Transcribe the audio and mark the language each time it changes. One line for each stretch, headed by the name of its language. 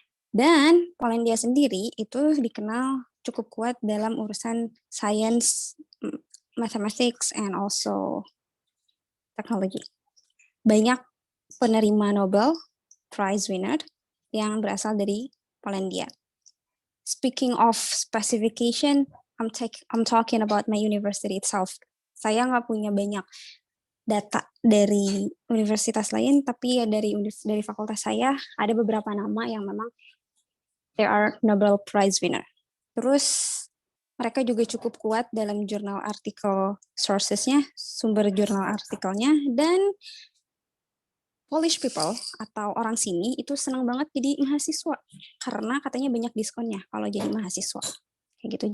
Indonesian: Dan Polandia sendiri itu dikenal cukup kuat dalam urusan
English: science, mathematics, and also technology.
Indonesian: Banyak penerima Nobel Prize winner yang berasal dari Polandia.
English: Speaking of specification, I'm talking about my university itself.
Indonesian: Saya nggak punya banyak data dari universitas lain, tapi dari fakultas saya ada beberapa nama yang memang
English: there are Nobel Prize winner.
Indonesian: Terus mereka juga cukup kuat dalam jurnal artikel sources-nya, sumber jurnal artikelnya, dan Polish people atau orang sini itu senang banget jadi mahasiswa karena katanya banyak diskonnya kalau jadi mahasiswa. Kayak gitu.